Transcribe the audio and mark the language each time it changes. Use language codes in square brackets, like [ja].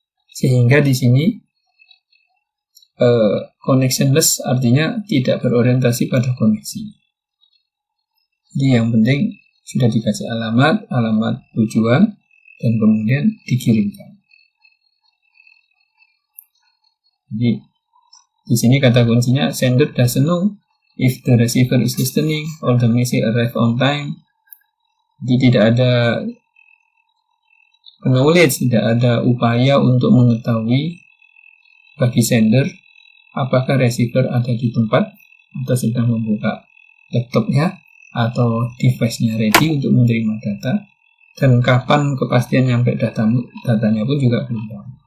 [id] Sehingga di sini connectionless artinya tidak berorientasi pada koneksi. Jadi yang penting sudah dikasih alamat tujuan, dan kemudian dikirimkan. Jadi di sini kata kuncinya [en] sender doesn't know if the receiver is listening or the message arrive on time. [id] Jadi tidak ada knowledge, tidak ada upaya untuk mengetahui bagi sender apakah receiver ada di tempat atau sedang membuka laptopnya atau device-nya ready untuk menerima data, dan kapan kepastian nyampe datanya pun juga belum tahu.